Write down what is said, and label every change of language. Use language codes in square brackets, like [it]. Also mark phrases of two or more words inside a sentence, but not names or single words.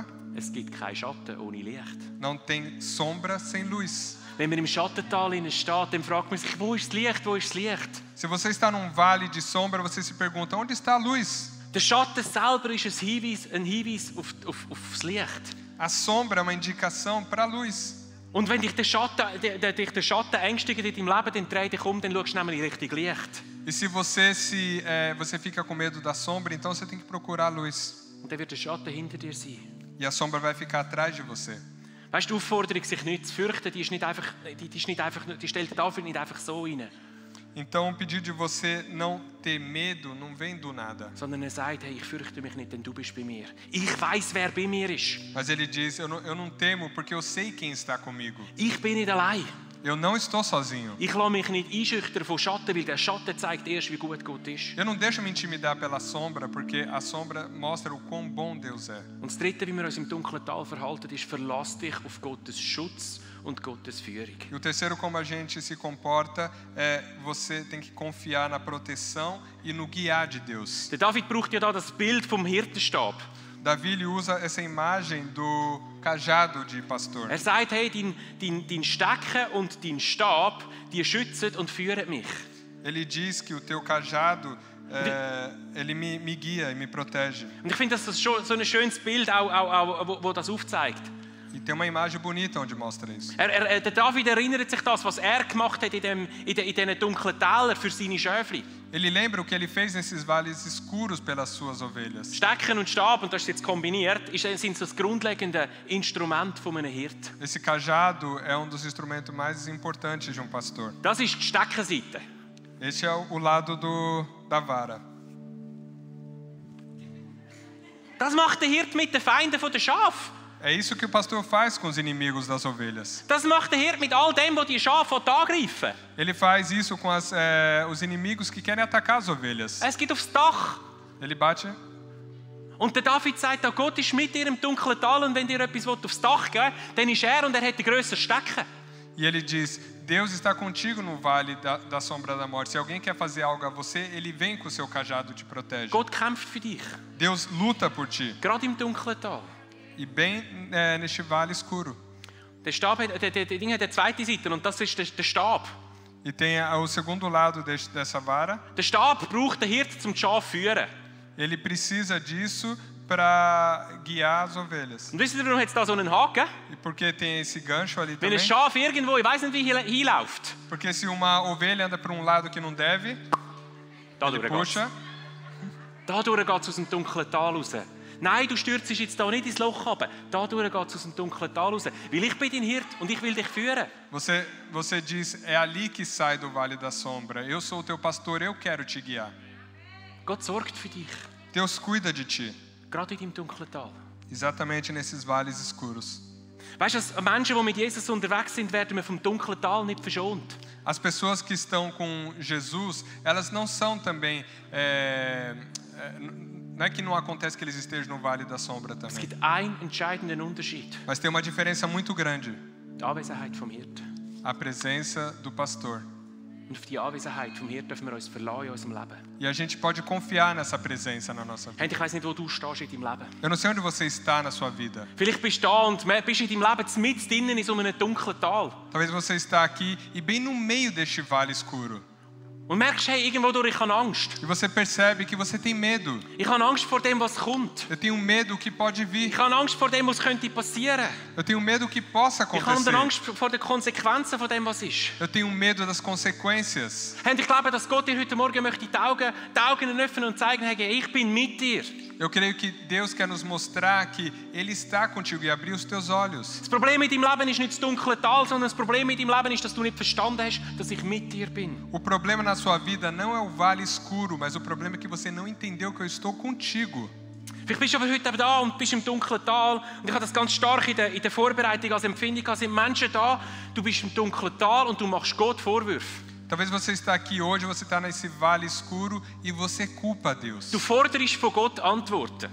[de] es gibt keinen Schatten ohne Licht. [pt] não tem sombra sem luz. [de] Wenn man im Schattental steht, dann fragt man sich, wo ist das Licht, wo ist das Licht? [pt] Se você está num vale de sombra, você se pergunta, onde está a luz? [de] Der Schatten selber ist ein Hinweis auf das Licht. [pt] A sombra é uma indicação para a luz. [de] Und wenn dich der Schatten ängstigt in deinem Leben, dann dreh dich um, dann schaust du nämlich richtig Licht. [pt] E se você fica com medo da sombra, então você tem que procurar a luz. [de] Und dann wird der Schatten hinter dir sein. [pt] E a sombra vai ficar atrás de você. [de] Weißt du, die Aufforderung, sich nicht zu fürchten, die stellt dafür nicht einfach so rein. [pt] Então o pedido de você não ter medo não vem do nada. [de] Sondern er sagt, hey, ich fürchte mich nicht, denn du bist bei mir. Ich weiß, wer bei mir ist. [pt] Mas ele diz, eu não temo porque eu sei quem está comigo. [de] Ich bin nicht allein. [pt] Eu não estou sozinho. [de] Ich lasse mich nicht einschüchtern von Schatten, weil der Schatten zeigt erst, wie gut Gott ist. [pt] Eu não deixo me intimidar pela sombra, porque a sombra mostra o quão bom Deus é. [de] Und das Dritte, wie wir uns im dunklen Tal verhalten, ist, verlass dich auf Gottes Schutz und Gottes Führung. [pt] E o terceiro, como a gente se comporta, você tem que confiar na proteção e no guiar de Deus. [de] Der David braucht ja da das Bild vom Hirtenstab. [pt] Davi ele usa essa imagem do cajado de pastor. [de] Er sagt, hey, dein Stecken und dein Stab, die schützen und führen mich. [pt] Ele diz que o teu cajado, ele me guia e me protege. [de] Und ich finde, das ist so ein schönes Bild, auch, wo das aufzeigt. [pt] E tem uma imagem bonita onde mostra isso. [de] Der David erinnert sich das, was er gemacht hat in diesen dunklen Tälern für seine Schäfli. [pt] Ele lembra o que ele fez nesses vales escuros pelas suas ovelhas. [de] Stecken und Stab, und das ist jetzt kombiniert, sind so das grundlegende Instrument von einem Hirt. [pt] Esse cajado é dos instrumentos mais importantes de pastor. [de] Das ist die Steckenseite. [pt] Esse é o lado da vara. [de] Das macht der Hirt mit den Feinden der Schafe. [pt] É isso que o pastor faz com os inimigos das ovelhas. [de] Das macht der Hirt mit all dem, was die Schafe angreifen. [pt] Ele faz isso com os inimigos que querem atacar as ovelhas. [de] Es geht aufs Dach. [pt] Ele bate. [de] Und der David sagt, auch Gott ist mit dir im dunklen Tal, und wenn dir etwas aufs Dach geben will, dann ist und er hat den grösseren Stecken. [pt] E ele diz, Deus está contigo no vale da sombra da morte. Se alguém quer fazer algo a você, ele vem com o seu cajado e te protege. [de] Gott kämpft für dich. [pt] Deus luta por ti. [de] Gerade im dunklen Tal. [pt] E bem neste vale escuro. [de] Der Stab hat eine zweite Seite, und das ist der Stab. [pt] E tem o segundo lado dessa vara. [de] Der Stab braucht der Hirt zum Schaf führen. [pt] Ele precisa disso para guiar as ovelhas. [de] Und wisst ihr, warum hat es da so einen Haken? [pt] E porque tem esse gancho ali [de] Wenn [pt] também. [de] ein Schaf irgendwo, ich weiß nicht, wie hinläuft. [pt] Porque se uma ovelha anda para lado que não deve, [de] Dadurch [pt] ele puxa. [de] Dadurch geht es aus dem dunklen Tal raus. Nein, du stürzt jetzt da nicht ins Loch runter. Dadurch geht es aus dem dunklen Tal raus. Weil ich bin dein Hirt und ich will dich führen. [pt] Você diz, é ali que sai do vale da sombra. Eu sou o teu pastor, eu quero te guiar. [de] Gott sorgt für dich. [pt] Deus cuida de ti. [de] Gerade in deinem dunklen Tal. [pt] Exatamente nesses vales escuros. [de] Weißt du, als Menschen, die mit Jesus unterwegs sind, werden wir vom dunklen Tal nicht verschont. [pt] As pessoas que estão com Jesus, elas não são também... não é que não acontece que eles estejam no vale da sombra [de] Es [pt] também. [de] gibt einen entscheidenden Unterschied. [pt] Mas tem uma diferença muito grande. [de] Die Anwesenheit vom Hirt. [pt] A presença do pastor. [de] Und auf die Anwesenheit vom Hirt dürfen wir uns verlassen in unserem Leben. [pt] E a gente pode confiar nessa presença na nossa vida. [de] Hey, ich weiss nicht, wo du stehst in deinem Leben. [pt] Eu não sei onde você está na sua vida. [de] Vielleicht bist du da und bist in deinem Leben mitten drinnen in so einem dunklen Tal. [pt] Talvez você está aqui e bem no meio deste vale escuro. [de] Und merkst, hey, irgendwo durch, ich habe Angst. [pt] E você percebe que você tem medo. [de] Ich habe Angst vor dem, was kommt. [pt] Eu tenho medo que pode vir. [de] Ich habe Angst vor dem, was könnte passieren. [pt] Eu tenho medo que possa [de] Ich habe [pt] acontecer. [de] Angst vor den Konsequenzen von dem, was ist. [pt] Eu tenho medo das consequências. [de] Und ich glaube, dass Gott dir heute Morgen möchte die Augen öffnen und zeigen, hey, ich bin mit dir. [pt] Eu creio que Deus quer nos mostrar que Ele está contigo e abrir os teus olhos. [de] Das Problem in deinem Leben ist nicht das dunkle Tal, sondern das Problem in deinem Leben ist, dass du nicht verstanden hast, dass ich mit dir bin. [pt] O problema na sua vida não é o vale escuro, mas o problema é que você não entendeu que eu estou contigo. [de] Vielleicht bist du aber heute da und bist im dunklen Tal. Und ich habe das ganz stark in der Vorbereitung als Empfindung gehabt. Es sind Menschen da, du bist im dunklen Tal und du machst Gott Vorwürfe. [pt] Talvez você está aqui hoje, você está nesse vale escuro e você culpa Deus. [de] Du forderst von Gott Antworten.